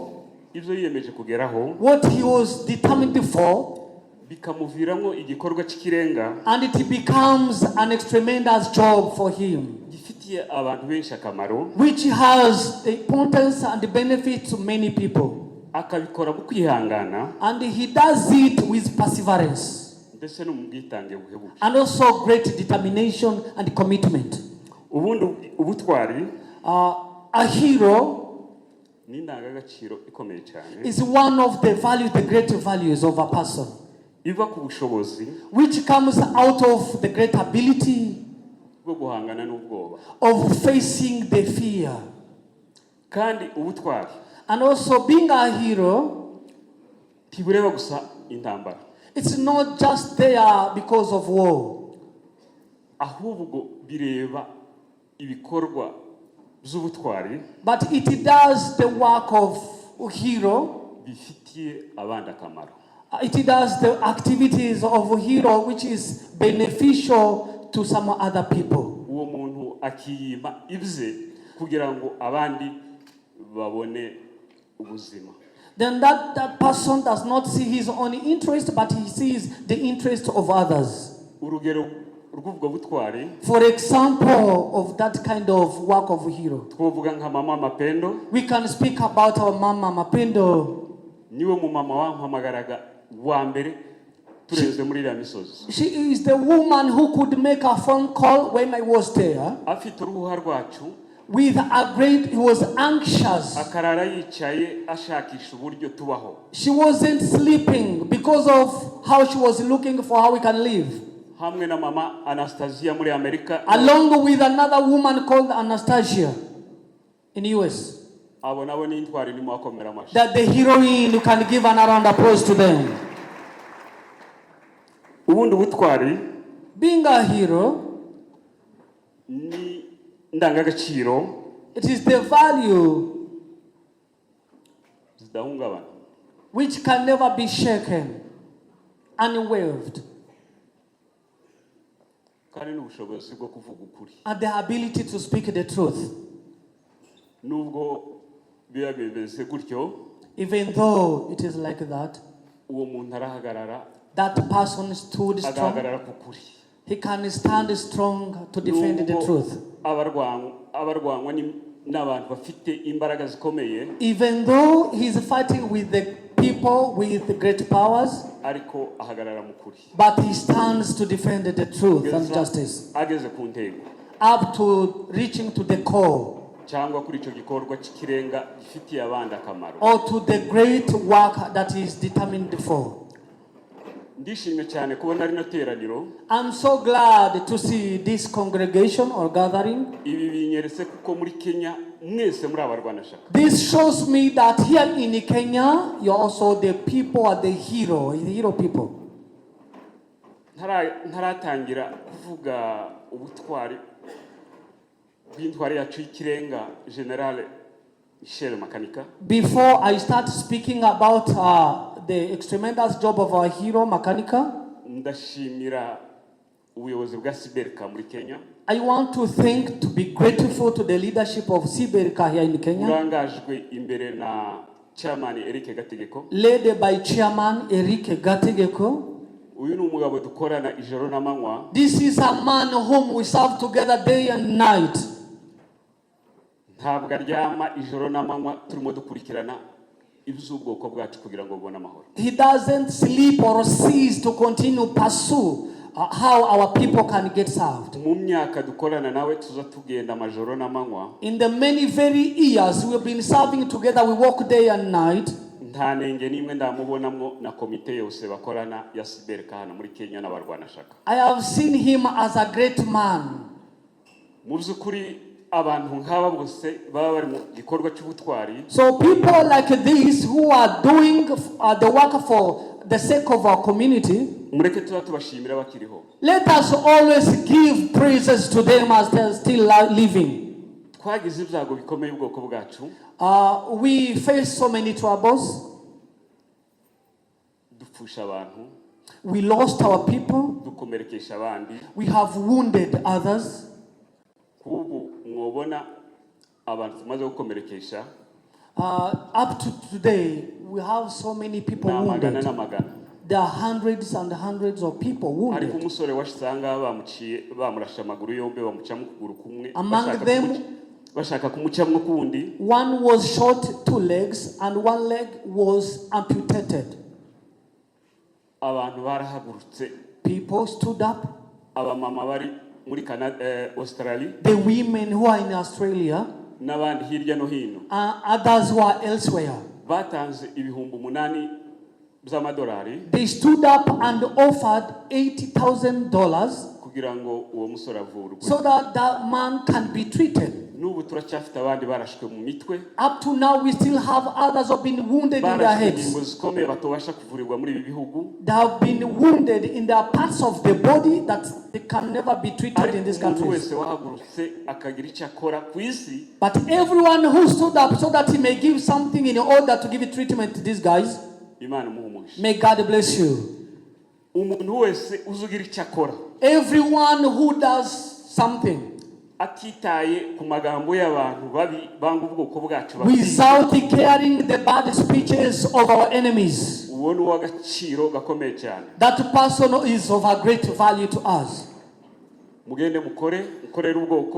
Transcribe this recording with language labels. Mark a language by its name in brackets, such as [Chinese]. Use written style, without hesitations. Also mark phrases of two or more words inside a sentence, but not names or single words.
[English] What he was determined for, and it becomes an tremendous job for him, which has the importance and the benefit to many people. And he does it with perseverance and also great determination and commitment. [Kinyarwanda] ubundi ubutwari [English] a hero [Kinyarwanda] ni indangagaciro ikomeye cyane [English] is one of the values, the great values of a person, [Kinyarwanda] iva ku bushobozi [English] which comes out of the great ability [Kinyarwanda] bwo guhangana n'ubwoba [English] of facing the fear. [Kinyarwanda] kandi ubutwari [English] And also being a hero, [Kinyarwanda] ntibureba gusa intambara, [English] it's not just there because of war, [Kinyarwanda] ahubwo bireba ibikorwa by'ubutwari [English] but it does the work of hero. [Kinyarwanda] bifitiye abandi akamaro. [English] It does the activities of a hero which is beneficial to some other people. [Kinyarwanda] Uwo muntu akiyima ibye kugira ngo abandi babone ubuzima. [English] Then that person does not see his own interest, but he sees the interest of others. [Kinyarwanda] Urugero rw'ubwo butwari, [English] For example, of that kind of work of a hero, [Kinyarwanda] twovuga nka mama Mapendo. [English] we can speak about our Mama Mapendo. [Kinyarwanda] Niwe mu mama wampamagaraga wa mbere tureze muri iriya misozi. [English] She is the woman who could make a phone call when I was there. [Kinyarwanda] Afite uruhuha rwacu, [English] With a great, he was anxious. [Kinyarwanda] akarara yicaye ashakisha uburyo tubaho. [English] She wasn't sleeping because of how she was looking for how we can live. [Kinyarwanda] Hamwe na mama Anastasia muri Amerika, [English] Along with another woman called Anastasia in US. [Kinyarwanda] abo nabo ni Intwari ni mwakomera amashi. [English] That the heroine, you can give an round of applause to them. [Kinyarwanda] Ubundi butwari [English] Being a hero, [Kinyarwanda] ni ndangagaciro [English] it is the value [Kinyarwanda] zidahungabana, [English] which can never be shaken, unwaved, [Kinyarwanda] kandi n'ubushobozi bwo kuvuga ukuri. [English] and the ability to speak the truth. [Kinyarwanda] Nubwo biba bimeze gutyo, [English] Even though it is like that, [Kinyarwanda] uwo muntu arahagarara, [English] that person stood strong. [Kinyarwanda] agahagarara ku kuri. [English] He can stand strong to defend the truth. [Kinyarwanda] Abarwanywa n'abantu bafite imbaraga zikomeye, [English] Even though he's fighting with the people with great powers, [Kinyarwanda] ariko ahagarara mu kuri. [English] but he stands to defend the truth and justice, [Kinyarwanda] Ageze ku ntego [English] up to reaching to the core, [Kinyarwanda] cyangwa kuri icyo gikorwa cy'ikirenga gifitiye abandi akamaro. [English] or to the great work that is determined for. [Kinyarwanda] Ndishimye cyane kubona rino teraniro. [English] I'm so glad to see this congregation or gathering. [Kinyarwanda] Ibi binyeretse kuko muri Kenya mwese muri abarwanashyaka. [English] This shows me that here in Kenya, you're also the people are the hero people. [Kinyarwanda] Ntaratangira kuvuga ubutwari bw'intwari yacu y'ikirenga General Makanika. [English] Before I start speaking about the tremendous job of our hero Makanika, [Kinyarwanda] Ndashimira ubuyobozi bwa Siberka muri Kenya. [English] I want to be grateful to the leadership of Siberka here in Kenya, [Kinyarwanda] Urangajwe imbere na Chairman Eric Gategeko. [English] led by Chairman Eric Gategeko. [Kinyarwanda] Uyu ni umugabo dukorana ijoro n'amanywa. [English] This is a man whom we serve together day and night. [Kinyarwanda] Ntabwo aryama ijoro n'amanywa turimo dukurikirana iby'ubwoko bwacu kugira ngo bubone amahoro. [English] He doesn't sleep or cease to continue pursue how our people can get served. [Kinyarwanda] Mu myaka dukorana nawe tuza tugenda amajoro n'amanywa. [English] In the many very years we have been serving together, we work day and night. [Kinyarwanda] Nta nenge nimwe ndamubonamwo na komite yose bakorana ya Siberka hano muri Kenya n'abarwanashyaka. [English] I have seen him as a great man. [Kinyarwanda] Mu by'ukuri abantu nk'aba bose baba bari mu gikorwa cy'ubutwari. [English] So people like this who are doing the work for the sake of our community, [Kinyarwanda] mureke tuba tubashimira bakiriho. [English] let us always give praises to them as they're still living. [Kinyarwanda] Twagize ibyago bikomeye ubwoko bwacu. [English] We face so many troubles. [Kinyarwanda] Dupfusha abantu. [English] We lost our people. [Kinyarwanda] Dukomerekesha abandi. [English] We have wounded others. [Kinyarwanda] Kubu mwobona abantu tumaze gukomerekesha. [English] Up to today, we have so many people wounded. There are hundreds and hundreds of people wounded. Among them, one was shot 2 legs and 1 leg was amputated. People stood up. [Kinyarwanda] muri Canada, Australia, [English] the women who are in Australia, [Kinyarwanda] n'abandi hirya no hino, [English] others who are elsewhere, [Kinyarwanda] batanze ibihumbi 8 by'amadolari, [English] they stood up and offered $80,000 [Kinyarwanda] kugira ngo uwo musore avurwe. [English] so that that man can be treated. [Kinyarwanda] N'ubu turacyafite abandi barashwe mu mitwe. [English] Up to now, we still have others who have been wounded in their heads. [Kinyarwanda] Ingingo zikomeye batobasha kuvurirwa muri ibi bihugu. [English] They have been wounded in their parts of the body that they can never be treated in these countries. [Kinyarwanda] Wese wahagurutse akagira icyo akora ku isi. [English] But everyone who stood up so that he may give something in order to give treatment to these guys, [Kinyarwanda] Imana umuhumugisha. [English] may God bless you. [Kinyarwanda] Umuntu wese uzugira icyo akora. [English] Everyone who does something [Kinyarwanda] atitaye ku magambo y'abantu babi banga ubwoko bwacu [English] without caring the bad speeches of our enemies, [Kinyarwanda] ubona uw'agaciro gakomeye cyane. [English] that person is of a great value to us. [Kinyarwanda] Mugende mukorere ubwoko.